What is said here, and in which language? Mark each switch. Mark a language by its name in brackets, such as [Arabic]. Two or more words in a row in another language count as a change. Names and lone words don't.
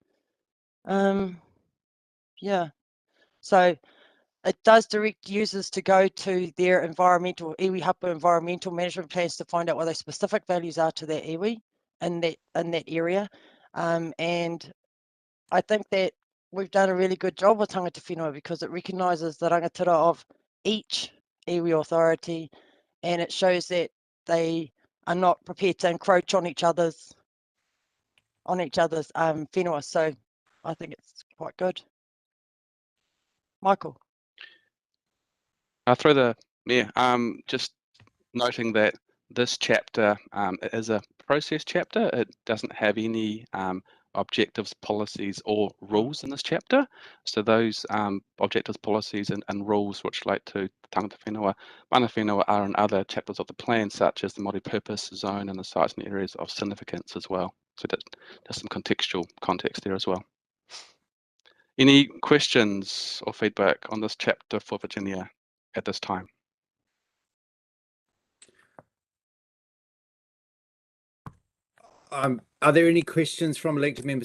[English] Yeah, so it does direct users to go to their environmental [Māori] iwi hapa [English] environmental management plans to find out what those specific values are to that iwi in that area, and I think that we've done a really good job with [Māori] tangata whenua [English] because it recognises the rangatira of each iwi authority, and it shows that they are not prepared to encroach on each other's whenua. So I think it's quite good. Michael. Just noting that this chapter is a process chapter. It doesn't have any objectives, policies, or rules in this chapter. So those objectives, policies, and rules which relate to [Māori] tangata whenua, mana whenua, [English] are in other chapters of the plan, such as the multi-purpose zone and the sites and areas of significance as well. So that's some contextual context there as well. Any questions or feedback on this chapter for Virginia at this time? Are there any questions from elected members?